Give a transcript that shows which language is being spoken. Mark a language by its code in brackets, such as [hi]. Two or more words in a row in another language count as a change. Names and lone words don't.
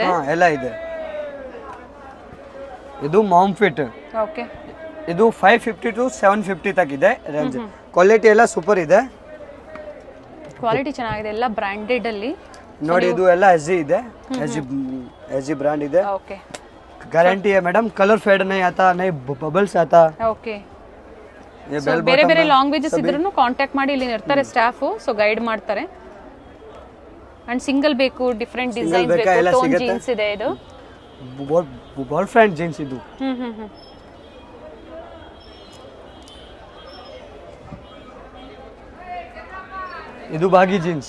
[kn] ಎಲ್ಲ ಇದೆ. ಇದು [en] mom fit. [kn] ಓಕೆ. ಇದು 550 to 750 ತಕ್ ಇದೆ ರೇಂಜ್. ಕ್ವಾಲಿಟಿ ಎಲ್ಲ ಸೂಪರ್ ಇದೆ, ಕ್ವಾಲಿಟಿ ಚೆನ್ನಾಗಿದೆ. ಎಲ್ಲ ಬ್ರಾಂಡೆಡ್ ಅಲ್ಲಿ ನೋಡಿ. ಇದು ಎಲ್ಲ SG ಇದೆ, SG ಬ್ರಾಂಡ್ ಇದೆ. ಓಕೆ. [hi] गारंटी है मैडम. [en] colour fade [hi] नहीं आता, नहीं बबल्स आता. [kn] ಓಕೆ. ಸೊ ಬೇರೆ ಬೇರೆ ಲ್ಯಾಂಗ್ವೇಜಸ್ ಇದ್ರೂ ಕಾಂಟ್ಯಾಕ್ಟ್ ಮಾಡಿ, ಇಲ್ಲಿ ಇರ್ತಾರೆ ಸ್ಟಾಫ್. ಸೊ ಗೈಡ್ ಮಾಡ್ತಾರೆ. [en] and single [kn] ಬೇಕು, [en] different designs [kn] ಬೇಕು, [en] tone jeans [kn] ಇದೆ. ಇದು [en] boy friend jeans [kn] ಇದು. ಇದು [en] baggy jeans.